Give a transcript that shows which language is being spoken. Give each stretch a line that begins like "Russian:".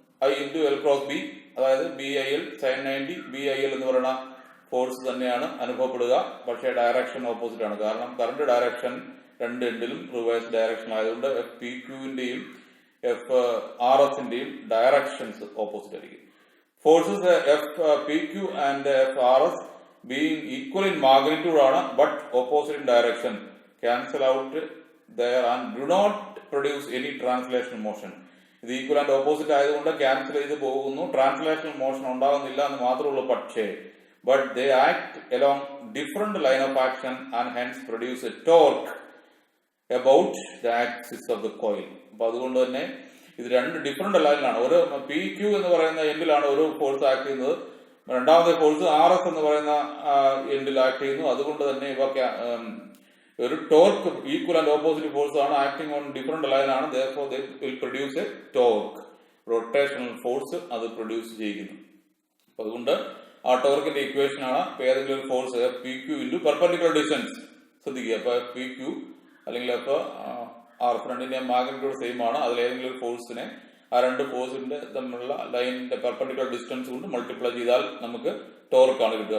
Malayalam: I into L cross B, അതായത് BIL sign 90 BIL എന്ന് പറയുന്ന ഫോഴ്സ് തന്നെയാണ് അനുഭവപ്പെടുക. പക്ഷേ ഡയറക്ഷൻ ഓപ്പോസിറ്റ് ആണ്. കാരണം കറണ്ട് ഡയറക്ഷൻ രണ്ട് എൻഡിലും റിവേഴ്സ് ഡയറക്ഷൻ ആയതുകൊണ്ട് FPQ-ന്റെയും FRS-ന്റെയും ഡയറക്ഷൻസ് ഓപ്പോസിറ്റ് ആയിരിക്കും.
English: Forces P Q and RS being equal in magnitude ആണ് but opposite in direction cancel out there and do not produce any translational motion.
Malayalam: ഇത് equal and opposite ആയതുകൊണ്ട് cancel ചെയ്ത് പോകുന്നു, translational motion ഉണ്ടാകുന്നില്ല എന്ന് മാത്രമേ ഉള്ളൂ.
English: പക്ഷേ but they act along different line of action and hence produce a torque about the axis of the coil.
Malayalam: അപ്പൊ അതുകൊണ്ട് തന്നെ ഇത് രണ്ട് ഡിഫറെന്റ് ലൈനിലാണ്. ഒരു പി ക്യു എന്ന് പറയുന്ന എൻഡിലാണ് ഒരു ഫോഴ്സ് ആക്ട് ചെയ്യുന്നത്, രണ്ടാമത്തെ ഫോഴ്സ് RS എന്ന് പറയുന്ന എൻഡിൽ ആക്ട് ചെയ്യുന്നു. അതുകൊണ്ട് തന്നെ ഇവ ഒരു torque equal and opposite force ആണ്, ആക്ടിങ് ഓൺ ഡിഫറെന്റ് ലൈൻ ആണ്.
English: therefore they will produce a torque,
Malayalam: rotational force അത് പ്രൊഡ്യൂസ് ചെയ്യുന്നു. അപ്പൊ അതുകൊണ്ട് ആ ടോർക്കിന്റെ ഇക്വേഷൻ ആണ് ഇപ്പൊ ഏതെങ്കിലും ഒരു force P Q into perpendicular distance. ശ്രദ്ധിക്കുക, ഇപ്പൊ പി ക്യു അല്ലെങ്കിൽ ഇപ്പൊ RF രണ്ടിന്റെ മാഗ്നിറ്റ്യൂഡ് സെയിം ആണ്. അതിൽ ഏതെങ്കിലും ഒരു ഫോഴ്സിനെ ആ രണ്ട് ഫോഴ്സിന്റെ തമ്മിലുള്ള ലൈനിന്റെ പെർപെൻഡിക്കുലർ ഡിസ്റ്റൻസ് കൊണ്ട് മൾട്ടിപ്ലൈ ചെയ്താൽ നമുക്ക് ടോർക്കാണ് കിട്ടുക.